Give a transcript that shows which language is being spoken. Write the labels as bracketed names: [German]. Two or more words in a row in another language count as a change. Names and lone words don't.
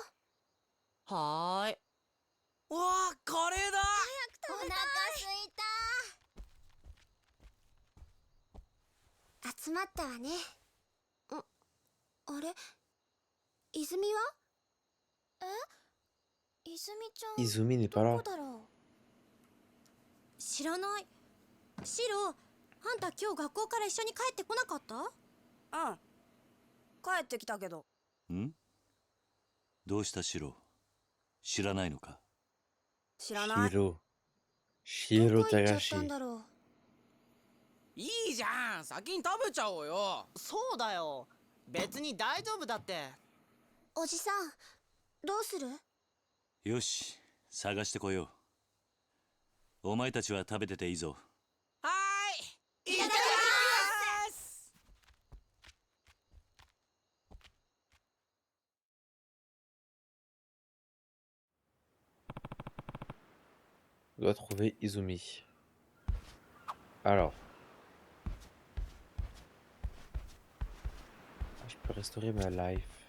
[Japanese] はーい。わあ、カレーだ。お腹すいた集まったわねあれ泉はえ泉ちゃん [French] Izumi n'est pas [Japanese] ど [French] là. [Japanese] こだろう知らないシロあんた今日学校から一緒に帰ってこなかったうん。帰ってきたけど。ん？どうしたシロ？知らないのか？知らない。 Shiro. ど Shiro こ行っちゃっ Tagashi. たんだろういいじゃん。先に食べちゃおうよ。そうだよ。別に大丈夫だって。おじさんどうするよし、探してこよう。お前たちは食べてていいぞ。はーい。いただきます。 [French] On doit trouver Izumi. Alors. Je peux restaurer ma life.